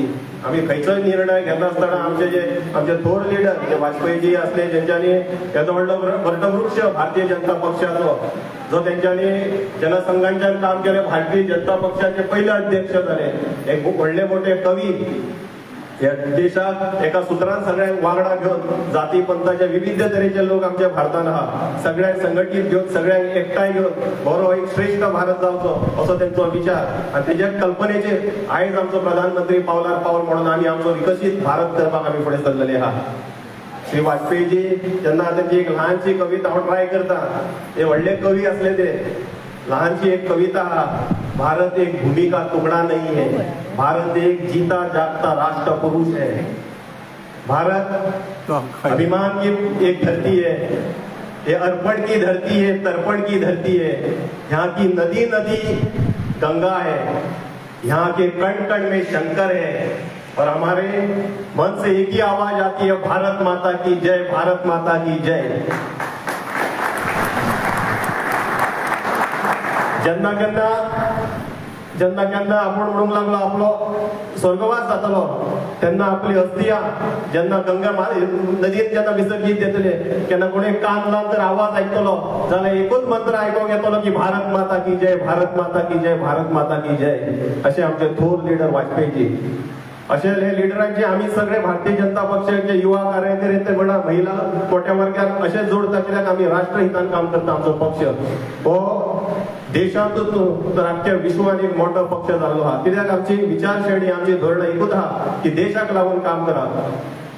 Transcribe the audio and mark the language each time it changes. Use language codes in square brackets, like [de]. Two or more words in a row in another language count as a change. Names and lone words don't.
[kok] आम्ही खंयचोय निर्णय घेता आसतना आमचे थोर लिडर जे वाजपेयीजी असले, ज्यांच्यानी येदो व्हडलो वटवृक्ष भारतीय जनता पक्षाचो, जो त्यांच्यानी जनसंघांच्या काम केले, भारतीय जनता पक्षाचे पहिले अध्यक्ष झाले, एक व्हडले मोठे कवी, या देशात एका सुत्रान सगळ्यांक वांगडा घेऊन जाती पंथाचे विविध तरेचे लोक आमच्या भारतान आहा, सगळ्यांक संघटीत घेऊन सगळ्यांक एकठांय घेऊन बरो एक श्रेष्ठ भारत जावचो असो त्यांचो विचार. आणि तेज्या कल्पनेचेर आयज आमचो प्रधानमंत्री पावलार पावल म्हणून आम्ही आमचो विकसित भारत करपाक आम्ही फुडें सरलेले आहा. श्री वाजपेयीजी जेन्ना त्यांची एक ल्हानशी कविता हांव ट्राय करता, ते व्हडले कवी असले, ते लहानशी एक कविता आहा, [hi] भारत एक भूमि का टुकड़ा नहीं है, भारत एक जीता जागता राष्ट्र पुरुष है, भारत अभिमान की एक धरती है, ये अर्पण की धरती है, तर्पण की धरती है, यहाँ की नदी नदी गंगा है, यहाँ के कण कण में शंकर है, और हमारे मन से एक ही आवाज आती है, भारत माता की जय, भारत माता की जय. [kok] जेन्ना केन्ना आपण म्हणूंक लागलो आपलो स्वर्गवास जातलो, तेन्ना आपली अस्थिया जेन्ना गंगा नदीत जेन्ना विसर्जीत जातले, केन्ना कोणी कान लावन तर आवाज आयकतलो जाल्यार एकूच मंत्र आयकोंक येतलो की [hi] भारत माता की जय, भारत माता की जय, भारत माता की जय. [kok] असे आमचे थोर लिडर वाजपेयीजी. अशे हे लिडरांचे आम्ही सगळे भारतीय जनता पक्षाचे युवा कार्यकर्ते म्हणा, महिला मोठ्या वर्गात अशेच जोडता, कित्याक आम्ही राष्ट्रहितान काम करता. आमचो पक्ष हो देशांतूच तर आख्ख्या विश्वान एक मोठो पक्ष जाल्लो आहा, कित्याक आमची विचारसरणी, आमची धोरणां एकूच आहा की देशाक लागून काम करप.